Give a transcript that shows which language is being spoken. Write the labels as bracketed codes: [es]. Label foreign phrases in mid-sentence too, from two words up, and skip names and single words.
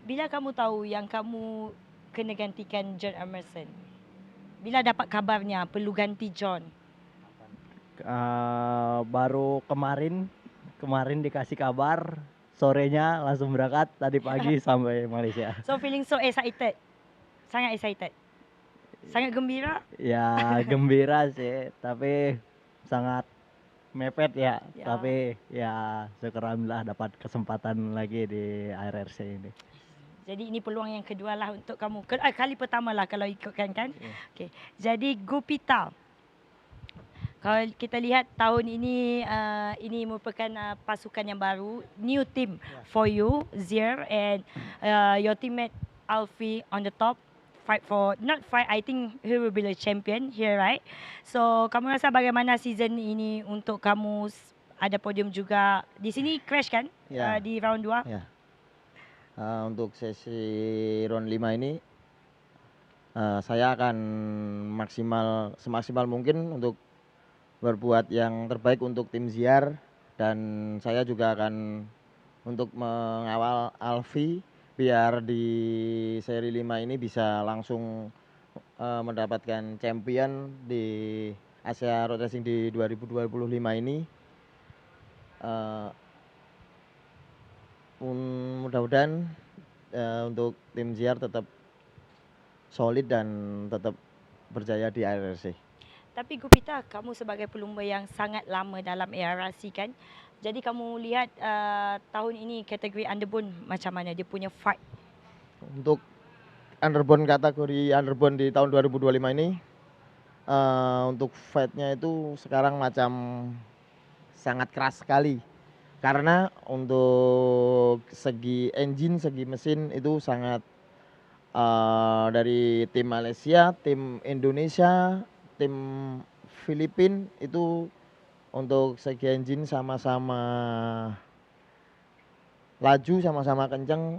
[ms] Bila kamu tahu yang kamu kena gantikan John Emerson? Bila dapat kabarnya perlu ganti John? [id] Baru kemarin dikasih kabar, sorenya langsung berangkat, tadi pagi sampai Malaysia. [en] So feeling so excited, [id] sangat excited, sangat gembira. Ya gembira sih, tapi sangat mepet ya. Tapi ya syukur alhamdulillah dapat kesempatan lagi di IRRC ini. [ms] Jadi ini peluang yang kedua lah untuk kamu, kali pertama lah kalau ikutkan kan. Okay. Jadi Gupita, kalau kita lihat tahun ini merupakan pasukan yang baru, [en] new team for you, Zier, and your teammate Alfie on the top, I think he will be the champion here, right? [ms] So kamu rasa bagaimana season ini untuk kamu? Ada podium juga di sini, crash kan? Di round 2. [id] Untuk sesi round 5 ini saya akan semaksimal mungkin untuk berbuat yang terbaik untuk tim Ziar, dan saya juga akan untuk mengawal Alfi biar di seri 5 ini bisa langsung mendapatkan champion di Asia Road Racing di 2025 ini. Mudah-mudahan untuk tim Ziar tetap solid dan tetap berjaya di IRRC. [ms] Tapi Gupita, kamu sebagai pelumba yang sangat lama dalam ARRC kan, jadi kamu lihat tahun ini kategori Underbone macam mana dia punya fight? [id] Untuk kategori Underbone di tahun 2025 ini, untuk fightnya itu sekarang macam sangat keras sekali. Karena untuk segi engine, segi mesin itu sangat dari tim Malaysia, tim Indonesia, tim Filipina itu untuk segi engine sama-sama laju, sama-sama kencang.